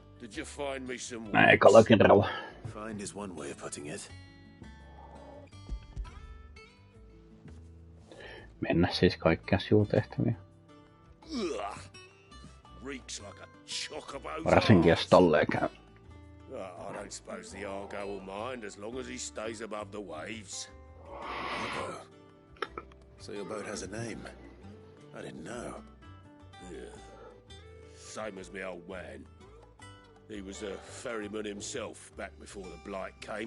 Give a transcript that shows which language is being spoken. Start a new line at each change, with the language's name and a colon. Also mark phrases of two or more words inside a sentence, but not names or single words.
Finnish: Ekalla kerralla.
English: Find is one way of putting it.
Finnish: Mennä siis kaikkia sivutehtäviä. Varsinkin jos tolleen käy.
English: I don't suppose the Argo will mind as long as he stays above the waves. Marco. So your boat has a name. I didn't know. Yeah. Same as my old man. He was a ferryman himself back before the Blight came.